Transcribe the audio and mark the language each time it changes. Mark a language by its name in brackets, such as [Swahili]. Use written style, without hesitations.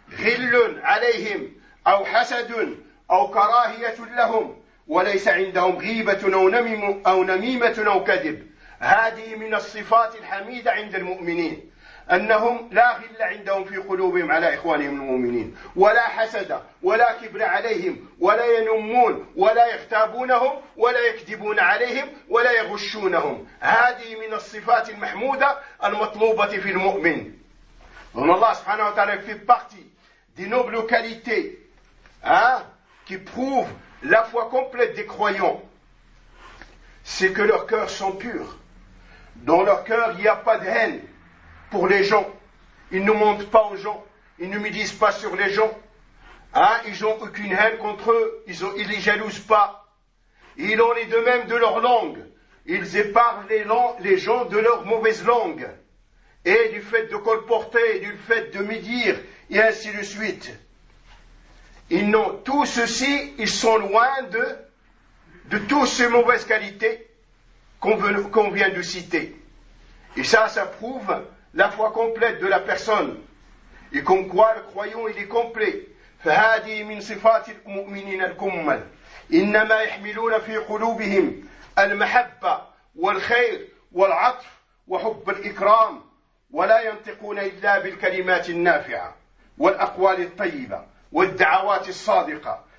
[Arabic] غل عليهم أو حسد أو كراهية لهم وليس عندهم غيبة أو نميمة أو كذب هذه من الصفات الحميدة عند المؤمنين أنهم لا غل عندهم في قلوبهم على إخوانهم المؤمنين ولا حسد ولا كبر عليهم ولا ينمون ولا يغتابونهم ولا يكذبون عليهم ولا يغشونهم هذه من الصفات المحمودة المطلوبة في المؤمن أن الله سبحانه وتعالى في [French] partie des nobles qualités qui prouvent la foi complète des croyants c'est que leurs cœurs sont purs dans leur cœur il n'y a pas de haine pour les gens. Ils ne mentent pas aux gens. Ils ne médisent pas sur les gens. Hein? Ils n'ont aucune haine contre eux. Ils ne les jalousent pas. Ils ont les deux mêmes de leur langue. Ils éparent les gens de leur mauvaise langue. Et du fait de colporter, du fait de médire, et ainsi de suite. Ils n'ont tout ceci, ils sont loin de toutes ces mauvaises qualités qu'on vient de citer. Et ça, ça prouve la foi complète de la personne. Et comme quoi le croyant, il est complet. [Arabic] فهذه من صفات المؤمنين الكمل، إنما يحملون في قلوبهم المحبة والخير والعطف وحب الإكرام، ولا ينطقون إلا بالكلمات النافعة والأقوال الطيبة والدعوات الصادقة.